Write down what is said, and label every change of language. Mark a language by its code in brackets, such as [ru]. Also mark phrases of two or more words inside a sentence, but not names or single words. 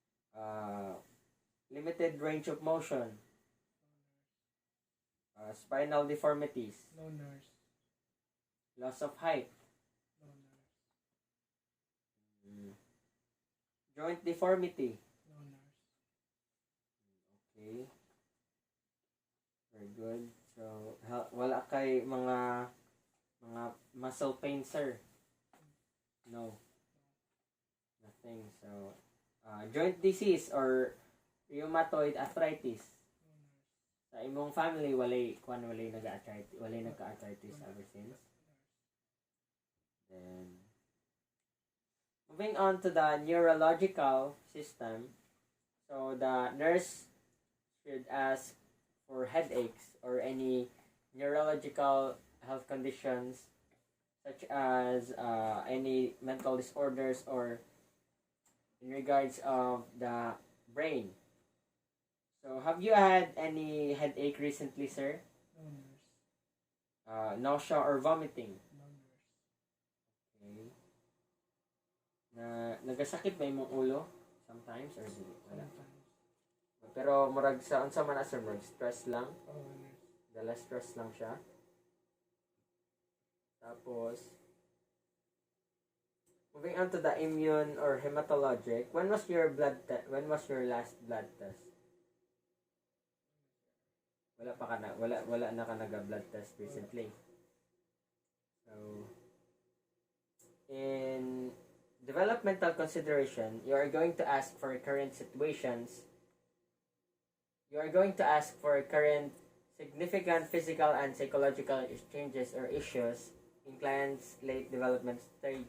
[en] Limited range of motion, spinal deformities, No, nurse. loss of height, No, nurse. joint deformity. No, nurse. Okay. Very good. So, [ceb] wala kay mga [en] muscle pain, [ceb] sir? [en] No. Nothing. So, joint disease or rheumatoid arthritis? No, nurse. [ceb] Sa imong family, walay nagka-arthritis [en] ever since. Then, moving on to the neurological system. So, the nurse should ask for headaches or any neurological health conditions such as any mental disorders or in regards of the brain. So, have you had any headache recently, sir? No, nurse. Nausea or vomiting? No, nurse. [ceb] Okay. Nagasakit ba imong ulo? [en] Sometimes or wala? Sometimes. [ceb] Pero murag sa unsa man sir, murag stress lang. Oo, nurse. Dala stress lang siya. [en] Tapos moving on to the immune or hematologic. When was your last blood test? [ceb] Wala na ka naga-blood test recently. [en] So in developmental consideration, you are going to ask for current situations. You are going to ask for current significant physical and psychological changes or issues in client's late development stage.